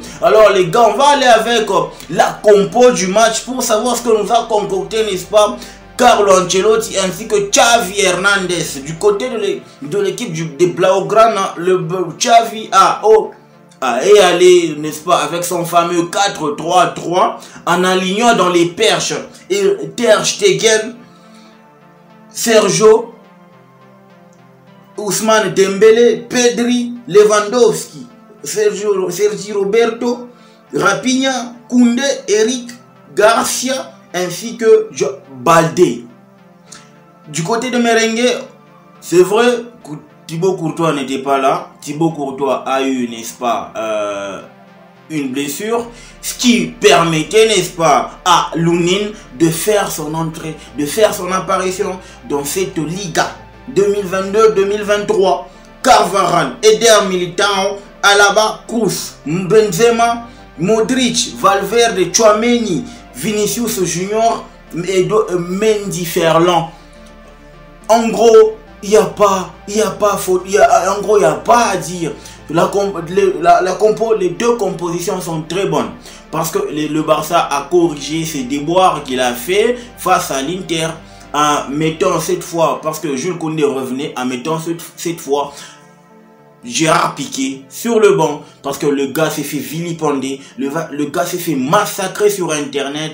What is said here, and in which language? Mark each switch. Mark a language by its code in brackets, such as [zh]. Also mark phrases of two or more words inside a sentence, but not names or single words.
[fr] Alors les gars, on va aller avec la compo du match pour savoir ce que nous a concocté, n'est-ce pas, Carlo Ancelotti ainsi que Xavi Hernandez. Du côté de l'équipe des Blaugrana, le Xavi est allé, n'est-ce pas, avec son fameux 4-3-3 en alignant dans les perches et Ter Stegen, Sergio, Ousmane Dembélé, Pedri, Lewandowski, Sergi Roberto, Raphinha, Koundé, Eric Garcia ainsi que Baldé. Du côté de Merengue, c'est vrai que Thibaut Courtois n'était pas là. Thibaut Courtois a eu, n'est-ce pas, une blessure, ce qui permettait, n'est-ce pas, à Lunin de faire son entrée, de faire son apparition dans cette Liga 2022-2023. Carvajal, Eder Militão, Alaba, Kroos, Benzema, Modric, Valverde, Tchouaméni, Vinicius Junior et Mendy Ferland. En gros, il n'y a pas faute, en gros, il n'y a pas à dire. Les deux compositions sont très bonnes parce que le Barça a corrigé ses déboires qu'il a fait face à l'Inter en mettant cette fois, parce que Jules Koundé revenait, en mettant cette fois Gérard Piqué sur le banc parce que le gars s'est fait vilipender, le gars s'est fait massacrer sur internet.